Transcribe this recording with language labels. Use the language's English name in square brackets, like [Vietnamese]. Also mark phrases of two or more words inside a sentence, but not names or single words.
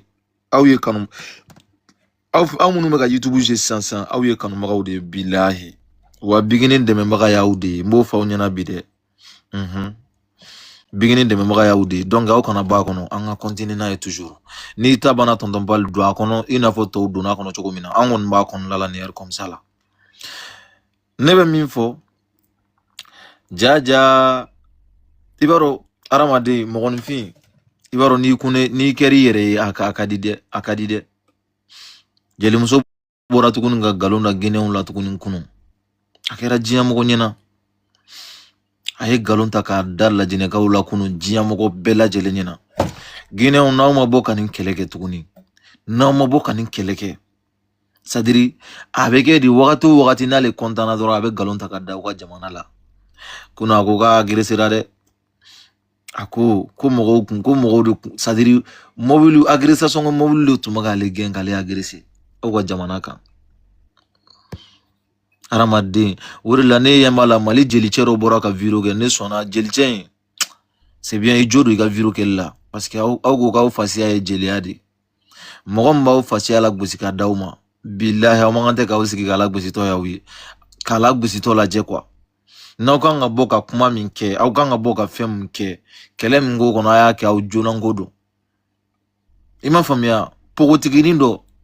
[Bambara] Aw ye kanu aw minnu bɛ ka YouTube jouer sisan aw ye kanubagaw de ye bilahi. Wa bigini dɛmɛbaga y'aw de ye n b'o fɔ aw ɲɛna bi dɛ. Bigini dɛmɛbaga y'aw de ye donc aw kana bɔ a kɔnɔ an ka continuer n'a ye toujours. N'i ta banna tonton Bal don a kɔnɔ i n'a fɔ tɔw donna a kɔnɔ cogo min na an kɔni b'a kɔnɔna la ni [French] heure comme ça [Bambara] la. Ne bɛ min fɔ jaja i b'a dɔn hadamaden mɔgɔninfin i b'a dɔn n'i kɛr'i yɛrɛ ye a ka di dɛ. Jelimuso bɔra tuguni ka galon da Guinéenw la tuguni kunun. A kɛra diɲɛ mɔgɔ ɲɛna. A ye galon ta k'a da lajinɛkaw la kunun diɲɛ mɔgɔ bɛɛ lajɛlen ɲɛna. Guinéenw n'aw ma bɔ ka nin kɛlɛ kɛ tuguni. N'aw ma bɔ ka nin kɛlɛ kɛ [French] c'est-à-dire avec [Bambara] di wakati n'ale kontana dɔrɔn a bɛ galon ta ka da u ka jamana la ko na ko ka agresera dɛ a ko mɔgɔw kun ko mɔgɔw de kun [French] c'est-à-dire mobile agressation [Bambara] ko mobile de tun bɛ k'ale gɛn k'ale agresser aw ka jamana kan hadamaden o de la ne ɲɛ b'a la Mali jelicɛ dɔ bɔra ka vidéo kɛ ne sɔnna jelicɛ in [French] c'est bien [Bambara] i jo don i ka vidéo kɛli la [French] parce que [Bambara] aw ko k'aw fasiya ye jeliya de mɔgɔ min b'aw fasiya la gosi ka d'aw ma billahi aw man kan tɛ k'aw sigi k'a la gositɔ y'aw ye k'a la gositɔ lajɛ quoi n'aw kan ka bɔ ka kuma min kɛ aw kan ka bɔ ka fɛn min kɛ kɛlɛ min ko kɔnɔ a y'a kɛ aw jonanko don i m'a faamuya pogotiginin dɔ